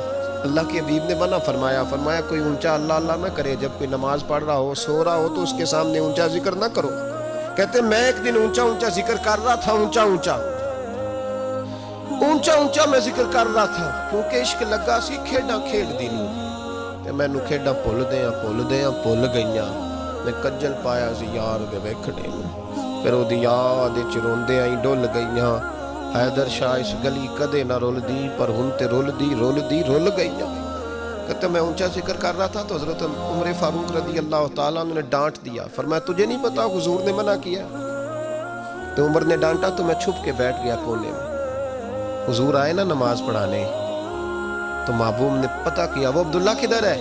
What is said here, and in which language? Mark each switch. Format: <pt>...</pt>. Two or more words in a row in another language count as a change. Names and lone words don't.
<ur>اللہ کے حبیب نے منع فرمایا کوئی اونچا اللہ اللہ نہ کرے. جب کوئی نماز پڑھ رہا ہو، سو رہا ہو تو اس کے سامنے اونچا ذکر نہ کرو. کہتے میں ایک دن اونچا اونچا ذکر کر رہا تھا، اونچا اونچا میں ذکر کر رہا تھا، کیونکہ</ur> <pa>عشق لگا سی کھیڈاں کھیڈ دی نوں. تے مینوں کھیڈاں بھل گئیاں. میں کجل پایا سی یار دے ویکھنے نوں، پھر او دی یاد وچ روندے آئی ڈل گئیاں. حیدر شاہ اس گلی کدے نہ رول دی، پر ہن تے رول گئیاں.</pa> <ur>کہتے میں اونچا ذکر کر رہا تھا تو حضرت عمر فاروق رضی اللہ تعالیٰ نے ڈانٹ دیا. فرمایا تجھے نہیں پتا حضور نے منع کیا؟ تو عمر نے ڈانٹا تو میں چھپ کے بیٹھ گیا کونے میں. حضور آئے نا نماز پڑھانے تو محبوب نے پتہ کیا وہ عبداللہ کدھر ہے.</ur>